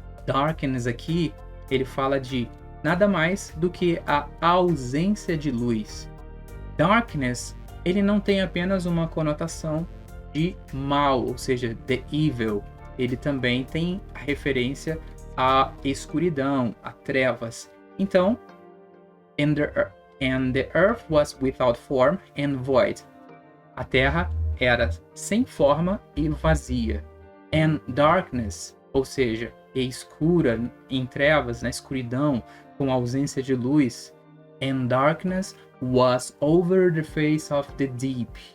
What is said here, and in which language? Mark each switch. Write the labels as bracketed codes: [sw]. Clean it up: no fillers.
[pt] Darkness aqui, ele fala de nada mais do que a ausência de luz. Darkness, ele não tem apenas uma conotação de mal, ou seja, the evil. Ele também tem a referência à escuridão, a trevas. [en] Então, and the earth was without form and void. [pt] A terra era sem forma e vazia. [en] And darkness, [pt] ou seja, escura, em trevas, na escuridão, com ausência de luz. [en] And darkness was over the face of the deep.